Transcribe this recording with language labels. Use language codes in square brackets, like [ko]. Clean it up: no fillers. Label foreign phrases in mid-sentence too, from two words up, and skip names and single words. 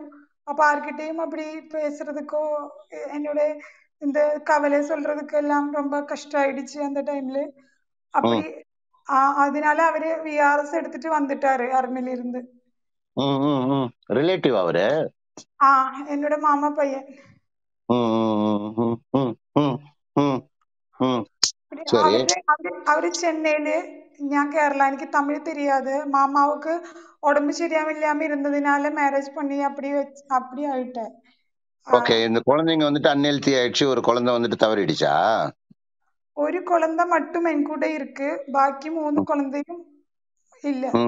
[ta] அப்ப யார்கிட்டயும் அப்படி பேசுறதுக்கோ என்னோட இந்த கவலை சொல்றதுக்கு எல்லாம் ரொம்ப கஷ்டம் ஆயிடுச்சு அந்த டைம்ல. அப்படி அதனால அவரு விஆர்எஸ் எடுத்துட்டு வந்துட்டாரு ஆர்மியில இருந்து. ரிலேட்டிவ் அவரு? என்னோட மாமா பையன். [ml] അവര് ചെന്നൈയില്, ഞാൻ കേരള. എനിക്ക് തമിഴ് தெரியாது. [ta] மாமாவுக்கு உடம்பு சரியாம இருந்ததுனால மேரேஜ் பண்ணி அப்படி ஆயிட்டேன். ஓகே. இந்த குழந்தைங்க வந்துட்டு அன்ஹெல்தி ஆயிடுச்சு. ஒரு குழந்தை வந்துட்டு தவறிடுச்சா? ஒரு குழந்தை மட்டும் என் கூட இருக்கு. பாக்கி 3 குழந்தையும் இல்ல.